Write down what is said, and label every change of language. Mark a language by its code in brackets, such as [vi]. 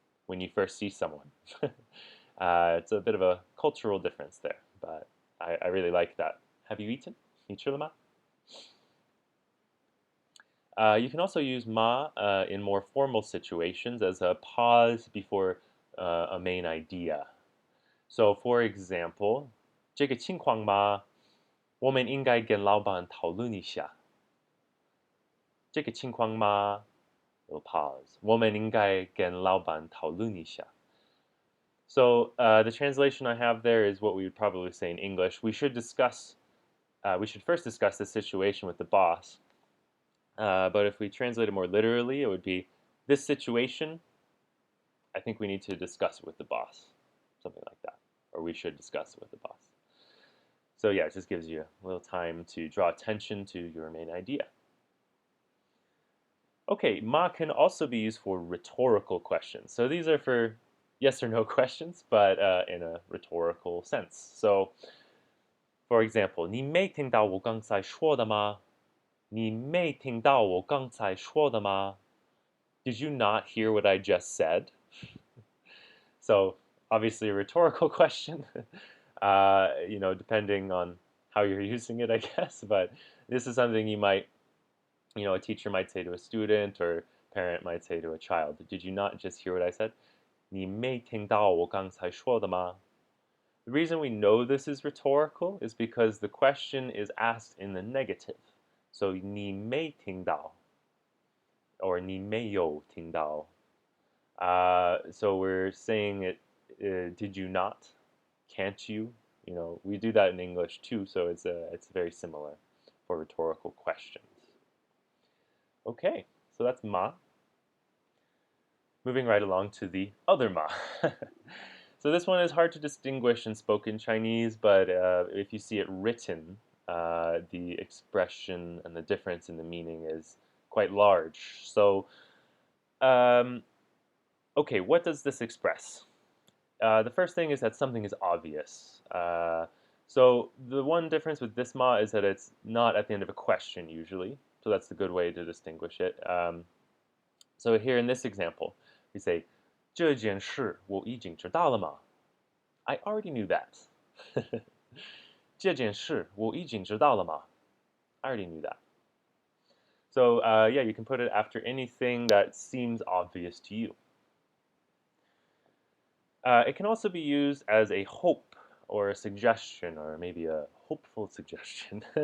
[en] When you first see someone. It's a bit of a cultural difference there, but I really like that. Have you eaten? [zh] 你吃了吗? [en] You can also use ma in more formal situations as a pause before a main idea. So, for example, [zh] 这个情况嘛，我们应该跟老板讨论一下。这个情况嘛， [en] little pause. [zh] 我们应该跟老板讨论一下。 [en] So the translation I have there is what we would probably say in English. We should first discuss the situation with the boss. But if we translate it more literally, it would be this situation. I think we need to discuss it with the boss, something like that, or we should discuss it with the boss. So yeah, it just gives you a little time to draw attention to your main idea. Okay, ma can also be used for rhetorical questions. So these are for yes or no questions, but in a rhetorical sense. So, for example, [zh] 你没听到我刚才说的吗? 你没听到我刚才说的吗? [en] Did you not hear what I just said? So, obviously a rhetorical question, depending on how you're using it, I guess. But this is something you might, a teacher might say to a student or a parent might say to a child. Did you not just hear what I said? [zh] 你没听到我刚才说的吗? [en] The reason we know this is rhetorical is because the question is asked in the negative. [zh] So 你没听到 or 你没有听到. [en] So we're saying it, did you not? Can't you? We do that in English too, so it's very similar for rhetorical questions. Okay, so that's ma. Moving right along to the other ma. So this one is hard to distinguish in spoken Chinese, but if you see it written, the expression and the difference in the meaning is quite large. So, okay, what does this express? The first thing is that something is obvious. So the one difference with this ma is that it's not at the end of a question usually. So that's a good way to distinguish it. So here in this example, we say [zh] 这件事我已经知道了吗? [en] I already knew that. [zh] 这件事我已经知道了吗? [en] I already knew that. So yeah, you can put it after anything that seems obvious to you. It can also be used as a hope or a suggestion or maybe a hopeful suggestion.